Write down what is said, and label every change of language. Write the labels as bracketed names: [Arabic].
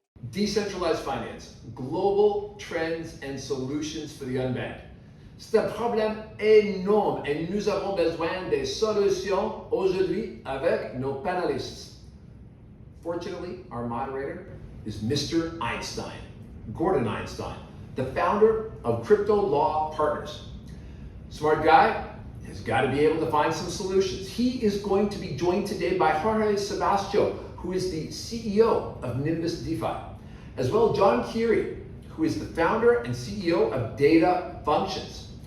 [English] Decentralized Finance, Global Trends and Solutions for the Unbanked. [French] C'est un problème énorme et nous avons besoin des solutions aujourd'hui avec nos panélistes. [English] Fortunately, our moderator is Mr. Einstein, Gordon Einstein, the founder of CryptoLaw Partners. Smart guy has got to be able to find some solutions. He is going to be joined today by Jorge Sebastiao, who is the CEO of Nimbus DeFi, as well as Kanyiri, who is the founder and CEO of Data Functions.